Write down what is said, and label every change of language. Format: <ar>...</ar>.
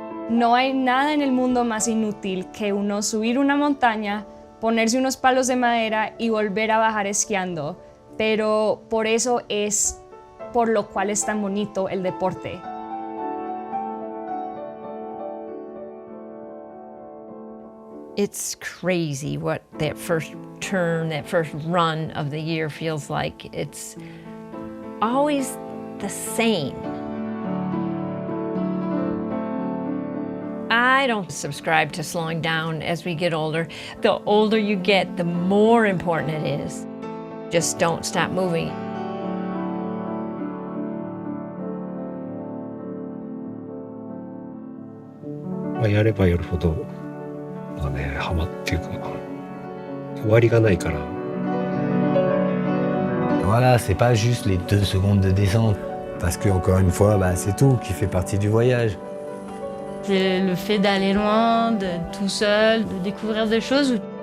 <es>No hay nada en el mundo más inútil que uno subir una montaña, ponerse unos palos de madera y volver a bajar esquiando, pero por eso es por lo cual es tan bonito el deporte.</es> <en>It's crazy what that first turn, that first run of the year feels like. It's always the same. I don't subscribe to slowing down as we get older. The older you get, the more important it is. Just don't stop moving.</en> <ja>やればやるほどね、ハマっていうか終わりがないから。</ja> <fr>Voilà, c'est pas juste les 2 secondes de descente. Parce que encore une fois, bah, c'est tout qui fait partie du voyage. C'est le fait d'aller loin, d'être tout seul, de découvrir des choses.</fr>